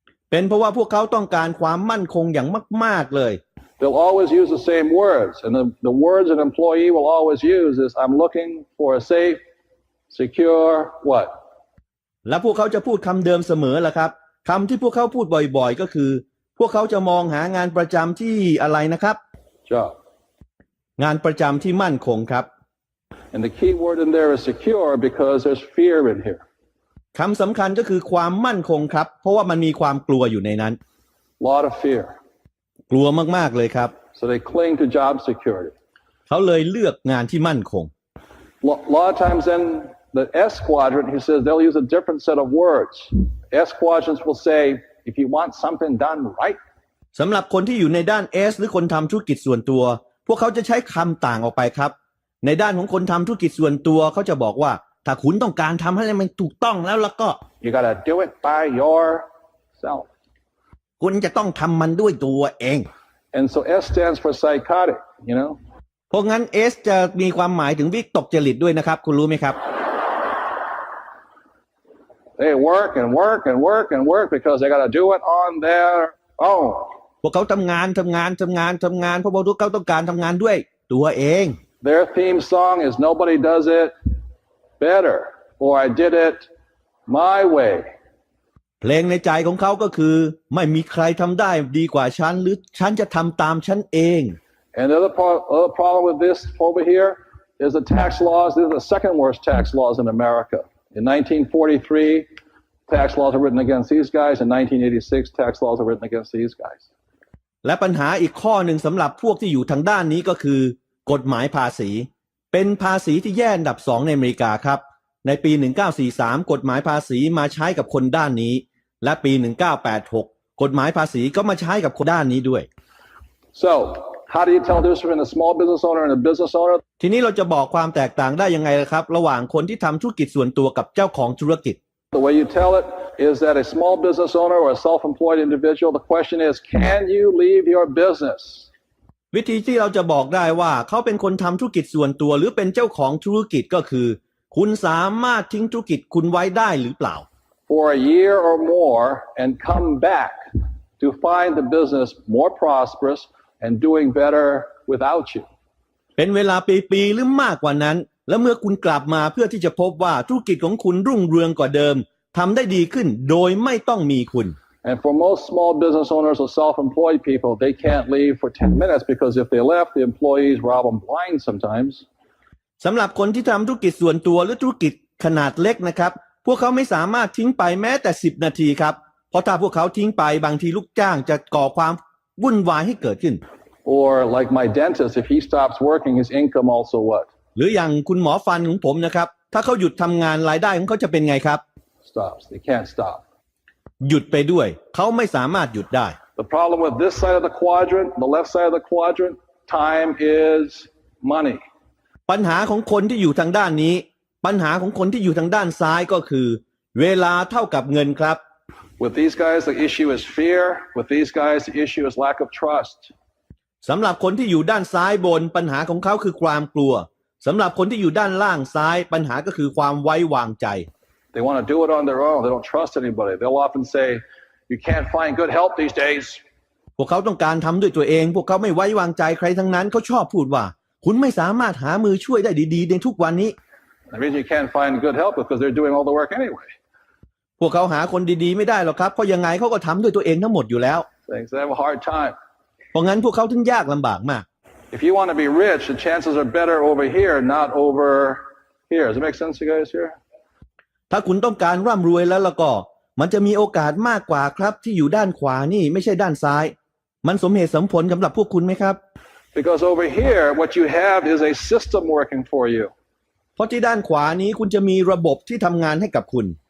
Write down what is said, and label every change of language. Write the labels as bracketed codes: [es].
[th] เป็นเพราะว่าพวกเขาต้องการความมั่นคงอย่างมากๆเลย [en] They'll always use the same words and the words an employee will always use is I'm looking for a safe, secure what? [th] และพวกเขาจะพูดคำเดิมเสมอล่ะครับคำที่พวกเขาพูดบ่อยๆก็คือพวกเขาจะมองหางานประจำที่อะไรนะครับ Job. งานประจำที่มั่นคงครับ [en] And the key word in there is secure because there's fear in here. [th] คำสำคัญก็คือความมั่นคงครับเพราะว่ามันมีความกลัวอยู่ในนั้น [en] Lot of fear. [th] กลัวมากๆเลยครับ [en] So they cling to job security. [th] เขาเลยเลือกงานที่มั่นคง [en] Lot of times in the S quadrant he says they'll use a different set of words. S quadrants will say if you want something done right. [th] สำหรับคนที่อยู่ในด้าน S หรือคนทำธุรกิจส่วนตัวพวกเขาจะใช้คำต่างออกไปครับในด้านของคนทำธุรกิจส่วนตัวเขาจะบอกว่าถ้าคุณต้องการทำให้มันถูกต้องแล้วก็ [en] You gotta do it by yourself. [th] คุณจะต้องทำมันด้วยตัวเอง [en] And so S stands for psychotic, [th] เพราะงั้น S จะมีความหมายถึงวิตกจริตด้วยนะครับคุณรู้ไหมครับ [en] They work and work and work and work because they gotta do it on their own. [th] พวกเขาทำงานเพราะว่าพวกเขาต้องการทำงานด้วยตัวเอง [en] Their theme song is nobody does it better or I did it my way [th] เพลงในใจของเขาก็คือไม่มีใครทำได้ดีกว่าฉันหรือฉันจะทำตามฉันเอง [en] And the other problem with this over here is the tax laws. These are the second worst tax laws in America. In 1943, tax laws are written against these guys. In 1986, tax laws are written against these guys. [th] และปัญหาอีกข้อหนึ่งสำหรับพวกที่อยู่ทางด้านนี้ก็คือกฎหมายภาษีเป็นภาษีที่แย่อันดับ2ในอเมริกาครับในปี1943กฎหมายภาษีมาใช้กับคนด้านนี้และปี1986กฎหมายภาษีก็มาใช้กับคนด้านนี้ด้วย [en] So how do you tell the difference between a small business owner and a business owner [th] ทีนี้เราจะบอกความแตกต่างได้ยังไงครับระหว่างคนที่ทำธุรกิจส่วนตัวกับเจ้าของธุรกิจ [en] The way you tell it is that a small business owner or a self-employed individual the question is can you leave your business [th] วิธีที่เราจะบอกได้ว่าเขาเป็นคนทำธุรกิจส่วนตัวหรือเป็นเจ้าของธุรกิจก็คือคุณสามารถทิ้งธุรกิจคุณไว้ได้หรือเปล่า [en] for a year or more and come back to find the business more prosperous and doing better without you. [th] เป็นเวลาปีๆหรือมากกว่านั้นและเมื่อคุณกลับมาเพื่อที่จะพบว่าธุรกิจของคุณรุ่งเรืองกว่าเดิมทำได้ดีขึ้นโดยไม่ต้องมีคุณ [en] And for most small business owners or self-employed people, they can't leave for 10 minutes because if they left, the employees rob them blind sometimes. [th] สำหรับคนที่ทำธุรกิจส่วนตัวหรือธุรกิจขนาดเล็กนะครับพวกเขาไม่สามารถทิ้งไปแม้แต่10 นาทีครับเพราะถ้าพวกเขาทิ้งไปบางทีลูกจ้างจะก่อความวุ่นวายให้เกิดขึ้น [en] Or like my dentist, if he stops working, his income also what? [th] หรืออย่างคุณหมอฟันของผมนะครับถ้าเขาหยุดทำงานรายได้ของเขาจะเป็นไงครับ [en] Stops. They can't stop. [th] หยุดไปด้วยเขาไม่สามารถหยุดได้ [en] The problem with this side of the quadrant, the left side of the quadrant, time is money. [th] ปัญหาของคนที่อยู่ทางด้านนี้ปัญหาของคนที่อยู่ทางด้านซ้ายก็คือเวลาเท่ากับเงินครับ [en] With these guys, the issue is fear. With these guys, the issue is lack of trust. [th] สำหรับคนที่อยู่ด้านซ้ายบนปัญหาของเขาคือความกลัวสำหรับคนที่อยู่ด้านล่างซ้ายปัญหาก็คือความไว้วางใจ [en] They want to do it on their own. They don't trust anybody. They'll often say, you can't find good help these days. [th] พวกเขาต้องการทำด้วยตัวเองพวกเขาไม่ไว้วางใจใครทั้งนั้นเขาชอบพูดว่าคุณไม่สามารถหามือช่วยได้ดีๆในทุกวันนี้ [en] The reason you can't find good help is because they're doing all the work anyway. [th] พวกเขาหาคนดีๆไม่ได้หรอกครับเพราะยังไงเขาก็ทำด้วยตัวเองทั้งหมดอยู่แล้ว [en] Things they have a hard time. [th] เพราะงั้นพวกเขาถึงยากลำบากมาก [en] If you want to be rich, the chances are better over here, not over here. Does it make sense, you guys here? [th] ถ้าคุณต้องการร่ำรวยแล้วก็มันจะมีโอกาสมากกว่าครับที่อยู่ด้านขวานี่ไม่ใช่ด้านซ้ายมันสมเหตุสมผลสำหรับพวกคุณไหมครับ [en] Because over here, what you have is a system working for you. [th] เพราะที่ด้านขวานี้คุณจะมีระบบที่ทำงานให้กับคุณ